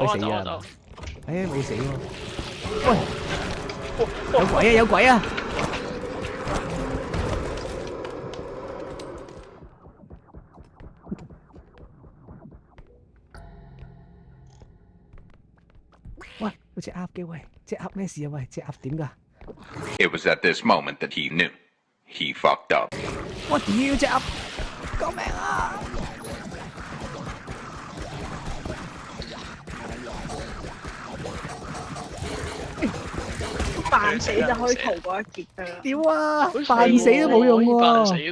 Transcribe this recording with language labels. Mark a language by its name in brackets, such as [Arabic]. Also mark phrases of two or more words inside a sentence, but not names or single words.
[Cantonese] 誒，冇死喎！喂，有鬼啊！喂，有隻鴨嘅喂，隻鴨咩事啊？喂，隻鴨點㗎？ [English] It was at this moment that he knew. He fucked up. [Cantonese] 我屌隻鴨！救命啊！扮死就可以逃過一劫㗎啦！屌啊！扮死都冇用喎！